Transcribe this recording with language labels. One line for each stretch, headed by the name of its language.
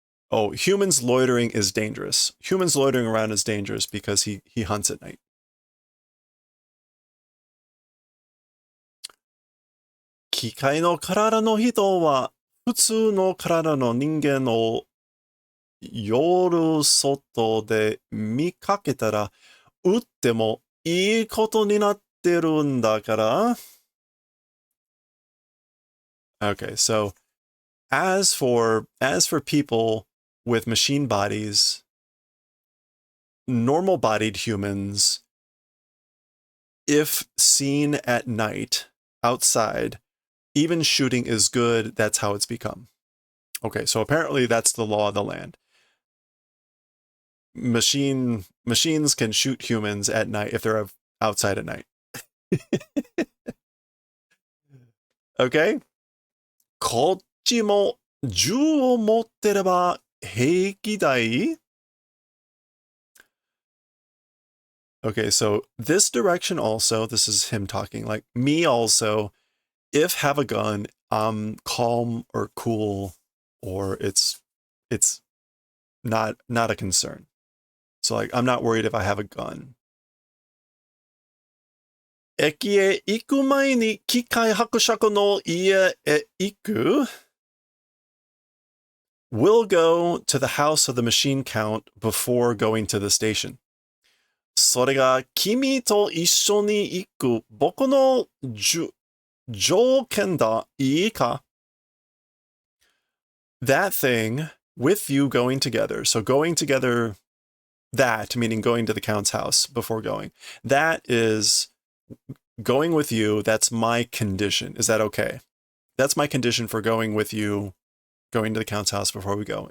English: Oh, humans loitering is dangerous. Humans loitering around is dangerous because he hunts at night.
Japanese: 機械の体の人は普通の体の人間を夜外で見かけたら撃ってもいいことになってるんだから。
English: Okay, so as for people with machine bodies, normal-bodied humans, if seen at night outside, even shooting is good. That's how it's become. Okay, so apparently that's the law of the land. Machines can shoot humans at night if they're outside at night. Okay?
Japanese: こっちも銃を持ってれば平気だい?
English: Okay, so this direction also, this is him talking, like me also, if have a gun, I'm calm or cool, or it's not a concern. So like, I'm not worried if I have a gun.
Japanese: 駅へ行く前に機械伯爵の家へ行く
English: We'll go to the house of the machine count before going to the station.
Japanese: それが君と一緒に行く僕の条件だ。いいか?
English: That thing with you going together. So going together, that meaning going to the count's house before going. That is going with you. That's my condition. Is that okay? That's my condition for going with you, going to the count's house before we go.